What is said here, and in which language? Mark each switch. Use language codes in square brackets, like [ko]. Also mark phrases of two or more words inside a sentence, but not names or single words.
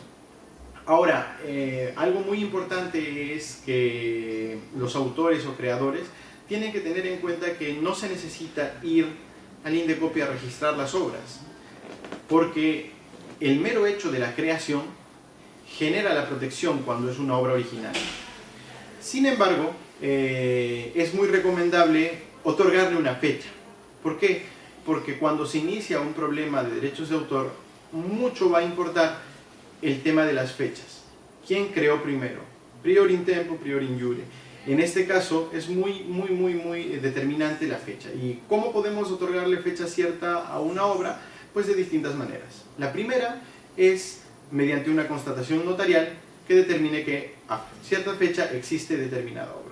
[es] Ahora, algo muy importante es que los autores o creadores tienen que tener en cuenta que no se necesita ir al Indecopy a registrar las obras, porque el mero hecho de la creación genera la protección cuando es una obra original. Sin embargo, es muy recomendable otorgarle una fecha. ¿Por qué? Porque cuando se inicia un problema de derechos de autor, mucho va a importar el tema de las fechas. ¿Quién creó primero? [la] Prior in tempo, prior in iure. [es] En este caso es muy determinante la fecha. ¿Y cómo podemos otorgarle fecha cierta a una obra? Pues de distintas maneras. La primera es mediante una constatación notarial que determine que a cierta fecha existe determinada obra.